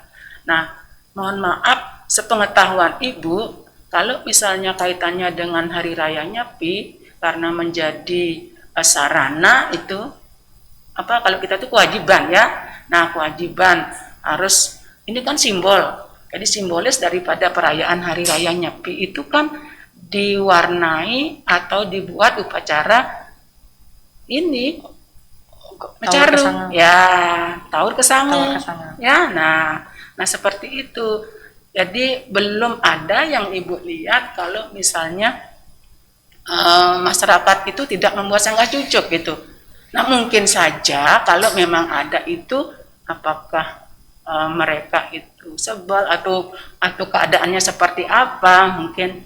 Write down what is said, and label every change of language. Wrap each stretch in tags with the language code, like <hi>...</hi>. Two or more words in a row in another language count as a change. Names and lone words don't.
<id>Nah, mohon maaf, sepengetahuan Ibu, kalau misalnya kaitannya dengan hari raya Nyepi, karena menjadi sarana itu, apa kalau kita itu kewajiban ya. Nah, kewajiban harus, ini kan simbol. Jadi simbolis daripada perayaan hari raya Nyepi itu kan diwarnai atau dibuat upacara ini mecaru, ya, taur kesanga. Ya, nah seperti itu. Jadi belum ada yang Ibu lihat kalau misalnya masyarakat itu tidak membuat sanggah cucuk gitu. Nah, mungkin saja kalau memang ada itu, apakah mereka itu sebal atau keadaannya seperti apa mungkin.</id>